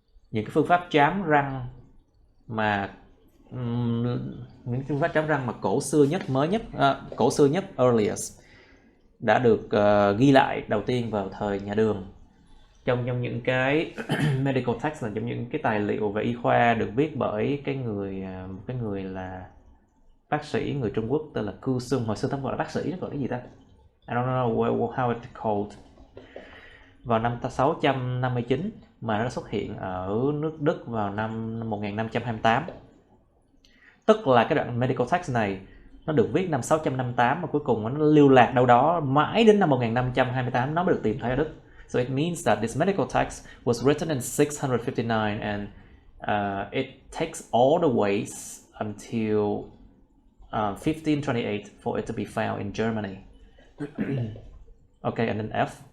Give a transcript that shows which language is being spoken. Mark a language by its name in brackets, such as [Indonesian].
[Vietnamese] Những cái phương pháp trám răng mà những phương pháp trám răng mà cổ xưa nhất, earliest, đã được ghi lại đầu tiên vào thời nhà Đường. Trong những cái medical text, là trong những cái tài liệu về y khoa được viết bởi cái người là bác sĩ người Trung Quốc tên là Cu Sung. Hồi xưa ta gọi là bác sĩ, nó gọi cái gì ta? [English] I don't know how it's called. [Vietnamese] Vào năm 659 mà nó xuất hiện ở nước Đức vào năm 1528. Tức là cái đoạn medical text này nó được viết năm 658 mà cuối cùng nó lưu lạc đâu đó mãi đến năm 1528 nó mới được tìm thấy ở Đức. [English] So it means that this medical text was written in 659 and it takes all the ways until 1528 for it to be found in Germany. Okay, and then F.